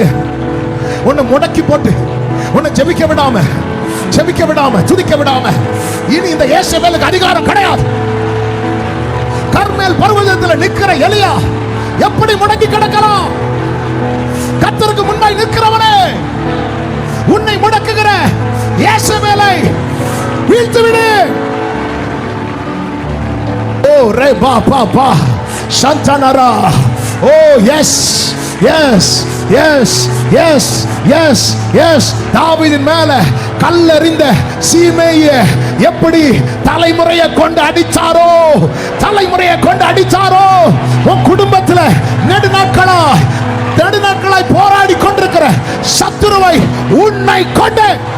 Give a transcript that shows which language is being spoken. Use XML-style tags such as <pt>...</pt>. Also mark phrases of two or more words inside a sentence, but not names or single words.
<ta>உன்னை முடக்கி போட்டு உன்னை ஜெபிக்க விடாம துதிக்க விடாம இனி இந்த இயேசுவேலுக்கு அதிகாரம் கிடையாது. கர்மேல் பர்வதத்தில் நிக்கிற எலியா எப்படி முடங்கி கிடக்கலாம்? கர்த்தருக்கு முன்னாடி நிற்கிறவனே, உன்னை முடக்குகிற இயேசுவேலை வீழ்த்து விடு. Oh, re ba ba ba shantanara.</ta> <en>Oh yes yes yes yes yes yes.</en> <ta>தாவீதின் மேல கல்லெறிந்த சீமேயை எப்படி தலைமுறையை கொண்டு அடிச்சாரோ, உன் குடும்பத்துல நெடுநாட்களாய் போராடி கொண்டிருக்கிற சத்துருவை உன்னை கொண்டு.</ta>